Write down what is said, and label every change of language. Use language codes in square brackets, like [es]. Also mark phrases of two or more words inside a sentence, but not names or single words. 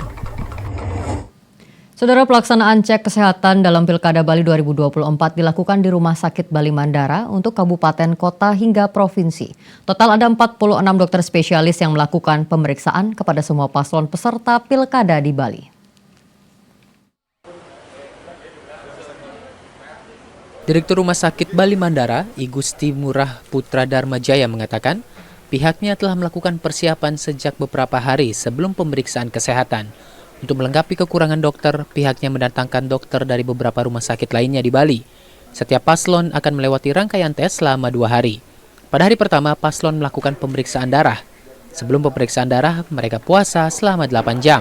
[id] Saudara, pelaksanaan cek kesehatan dalam Pilkada Bali 2024 dilakukan di Rumah Sakit Bali Mandara untuk kabupaten, kota, hingga provinsi. Total ada 46 dokter spesialis yang melakukan pemeriksaan kepada semua paslon peserta Pilkada di Bali. Direktur Rumah Sakit Bali Mandara, I Gusti Murah Putra Dharmajaya mengatakan, pihaknya telah melakukan persiapan sejak beberapa hari sebelum pemeriksaan kesehatan. Untuk melengkapi kekurangan dokter, pihaknya mendatangkan dokter dari beberapa rumah sakit lainnya di Bali. Setiap paslon akan melewati rangkaian tes selama 2 hari. Pada hari pertama, paslon melakukan pemeriksaan darah. Sebelum pemeriksaan darah, mereka puasa selama 8 jam.